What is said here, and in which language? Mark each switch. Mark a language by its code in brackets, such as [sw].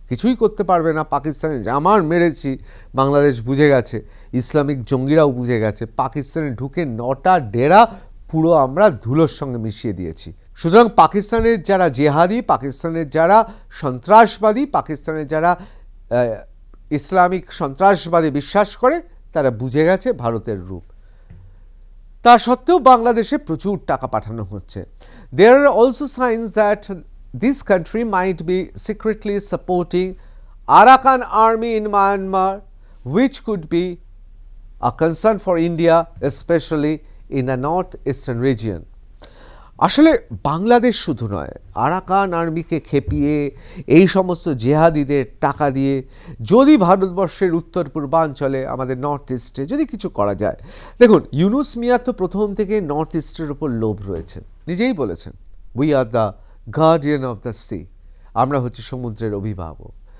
[bn] কিছুই করতে পারবে না পাকিস্তানে, জামার মেরেছি, বাংলাদেশ বুঝে গেছে, ইসলামিক জঙ্গিরাও বুঝে গেছে, পাকিস্তানে ঢুকে 9টা ডেরা পুরো আমরা ধুলোর সঙ্গে মিশিয়ে দিয়েছি। সুতরাং পাকিস্তানের যারা জেহাদি, পাকিস্তানের যারা সন্ত্রাসবাদী, পাকিস্তানের যারা ইসলামিক সন্ত্রাসবাদে বিশ্বাস করে, তারা বুঝে গেছে ভারতের রূপ। তা সত্ত্বেও বাংলাদেশে প্রচুর টাকা পাঠানো হচ্ছে। [en] There are also signs that this country might be secretly supporting Arakan army in Myanmar, which could be a concern for India, especially in the northeastern region. [bn] আসলে বাংলাদেশ শুধু নয়, আরাকান আর্মিকে খেপিয়ে এই সমস্ত জেহাদিদের টাকা দিয়ে যদি ভারতবর্ষের উত্তর পূর্বাঞ্চলে, আমাদের নর্থ ইস্টে যদি কিছু করা যায়। দেখুন, ইউনুস মিয়া তো প্রথম থেকে নর্থ ইস্টের ওপর লোভ রয়েছে, নিজেই বলেছেন, [en] we are the guardian of the sea, [bn] আমরা হচ্ছে সমুদ্রের অভিভাবক।